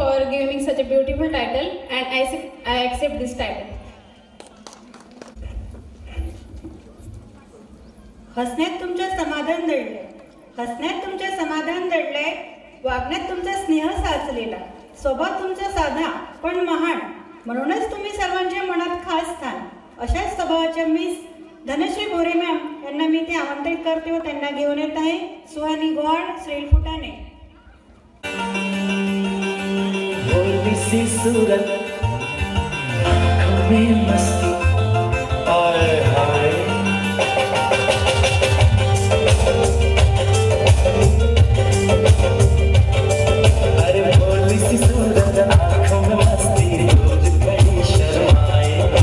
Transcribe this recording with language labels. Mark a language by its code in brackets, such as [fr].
[en] giving such a beautiful title, and I accept this title. [mr] हसण्यात तुमचं समाधान दडलंय, हसण्यात तुमचं समाधान दडलंय, वागण्यात तुमचा स्नेह साचलेला, स्वभाव तुमचा साधा पण महान, म्हणूनच तुम्ही सर्वांच्या मनात खास स्थान. अशाच स्वभावाच्या मिस धनश्री बोरे मॅम यांना मी ते आमंत्रित करते व त्यांना घेऊन येत आहे सुहानी गोहाड, श्रील फुटाणे. [hi] भोली सी सूरत में मस्ती आए हाय अरे भोली सी सूरत आंखों में मस्ती रोज बड़ी शर्माए